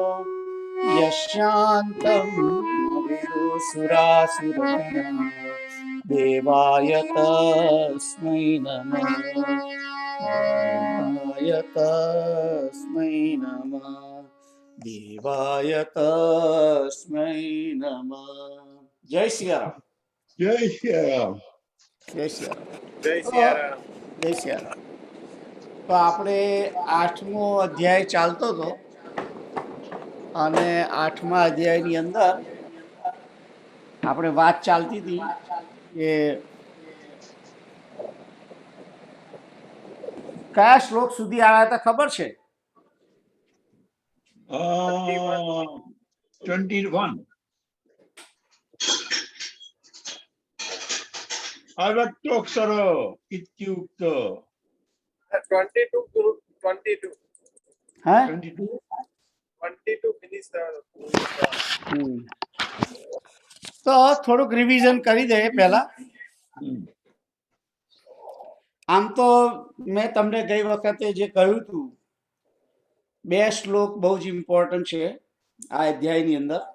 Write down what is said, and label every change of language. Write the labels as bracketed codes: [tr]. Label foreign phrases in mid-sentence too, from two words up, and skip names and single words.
[sa] यशान्तं विदुसुरासुरगणा, देवाय तस्मै नमः, देवाय तस्मै नमः, देवाय तस्मै नमः। [hi] जय श्री राम, [gu] જય સિયારામ. જય શ્રી રામ. જય સિયારામ. જય શ્રી રામ. તો આપણે 8મો અધ્યાય ચાલતો હતો અને 8મા અધ્યાયની અંદર આપણે વાત ચાલતી હતી કે કયા શ્લોક સુધી આવ્યા હતા ખબર છે? 21. [sa] अव्यक्तोऽक्षर इत्युक्त [gu] 22 Guru, 22. હા 22 [en] 22 finish the. [gu] હમ. તો થોડુંક રિવિઝન કરી દઈએ પહેલા. આમ તો મેં તમને ગઈ વખતે જે કહ્યું હતું, 2 શ્લોક બહુ જ ઇમ્પોર્ટન્ટ છે આ અધ્યાયની અંદર.